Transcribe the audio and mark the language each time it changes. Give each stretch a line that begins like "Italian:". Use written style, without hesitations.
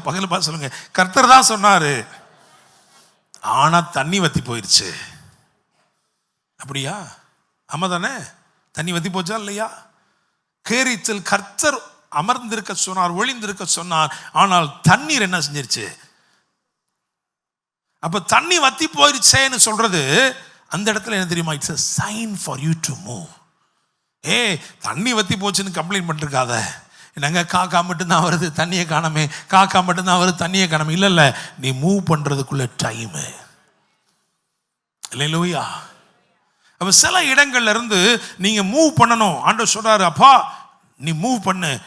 Tamil: பகல் பார்த்து சொல்லுங்க, கர்த்தர் தான் சொன்னாரு. ஆனா தண்ணி வத்தி போயிடுச்சு. அப்படியா? ஆமா தானே? தண்ணி வத்தி போச்சா இல்லையா? கேரித்தில் கர்த்தர் அமர்ந்திருக்க சொன்னார், ஒளிந்திருக்க சொன்னார். ஆனால் தண்ணீர் என்ன செஞ்சிருச்சு? அப்ப தண்ணி வத்தி போயிருச்சேன்னு சொல்றது அந்த இடத்துல என்ன தெரியுமா?
English: It's a sign for you to move.
Tamil: தண்ணி வத்தி போச்சுன்னு கம்ப்ளைண்ட் பண்ணிருக்காத. என்னங்க காக்கா மட்டும்தான் வருது தண்ணியை காணாமே, காக்கா மட்டும்தான் வருது தண்ணியை காணாமே. இல்ல, நீ மூவ் பண்றதுக்குள்ள டைம். அல்லேலூயா. அப்ப சில இடங்கள்ல இருந்து நீங்க மூவ் பண்ணணும். ஆண்டவர் சொல்றாரு, அப்பா நீ மூவ் பண்ணு.